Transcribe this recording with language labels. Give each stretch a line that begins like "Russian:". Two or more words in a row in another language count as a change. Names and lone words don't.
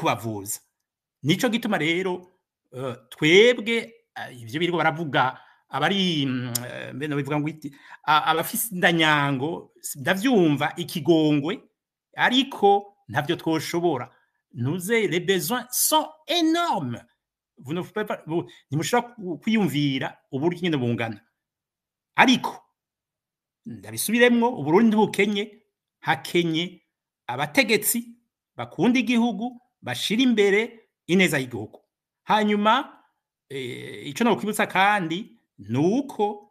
Rundi: Nico gituma rero twebwe ivyo biriko baravuga abari mbene bivuga ngo abafise indanyango ndavyumva ikigongwe ariko ntavyo twoshobora nuze
French: les besoins sont énormes vous ne pouvez pas
Rundi: ntimushobora kwiyumvira uburyo nyine bungana ariko ndabisubiremwo uburundi ntibukenye hakenye abategetsi bakunda igihugu bashira imbere ineza y'igihugu hanyuma ico no kwibutsa kandi nuko